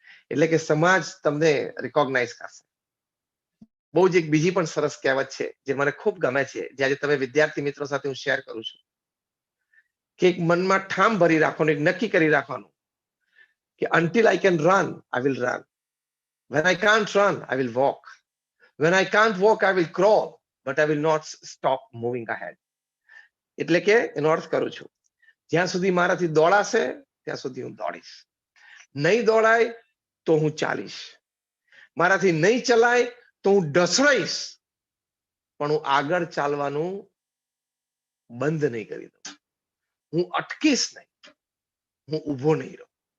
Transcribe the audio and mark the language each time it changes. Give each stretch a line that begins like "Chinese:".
Gujarati: એટલે કે સમાજ તમને રિકોગ્નાઇઝ કરશે. બહુ જ એક બીજી પણ સરસ કહેવત છે જે મને ખૂબ ગમે છે, જે આજે તમે વિદ્યાર્થી મિત્રો સાથે હું શેર કરું છું, કે એક મનમાં ઠામ ભરી રાખવાનું, એક નક્કી કરી રાખવાનું કે
English: until I can run, I will run. When I can't run, I will walk. When I can't walk, I will crawl, but I will not stop moving ahead.
Gujarati: એટલે કે એનો અર્થ કરું છું, જ્યાં સુધી મારાથી દોડાશે ત્યાં સુધી હું દોડીશ, નહીં દોડાય તો હું ચાલીશ, મારાથી નહીં ચલાય તો હું ઢસડાઈશ, પણ હું આગળ ચાલવાનું બંધ નહીં કરી દઉં, હું અટકીશ નહીં, હું ઊભો નહીં રહું.